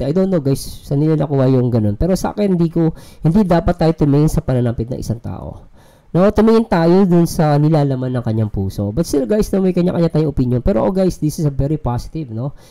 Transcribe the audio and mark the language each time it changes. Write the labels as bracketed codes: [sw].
[en] I don't know guys, [tl] saan nila nakuha yung ganun. Pero sa akin, hindi dapat tayo tumingin sa pananapit ng isang tao. No, tumingin tayo dun sa nilalaman ng kanyang puso. [en] But still guys, [tl] no, may kanya-kanya tayong opinion. [en] Pero guys, this is a very positive, no?